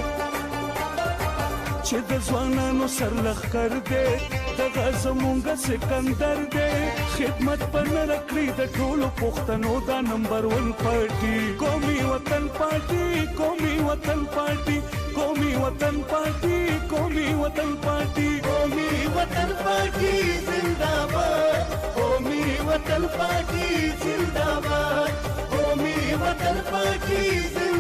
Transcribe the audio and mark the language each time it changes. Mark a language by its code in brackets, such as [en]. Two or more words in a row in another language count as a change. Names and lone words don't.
[ps] چې د ځوانانو سر لښکر دی دغه زمونږ سکندر دی خدمت په نه کړي د ټولو پښتنو دا نمبر 1 پارټي قومي وطن پارټي قومي وطن پارټي قومي وطن پارټي قومي وطن پارټي [ur] قومی وطن پارٹی زندہ باد قومی وطن پارٹی زندہ باد قومی وطن پارٹی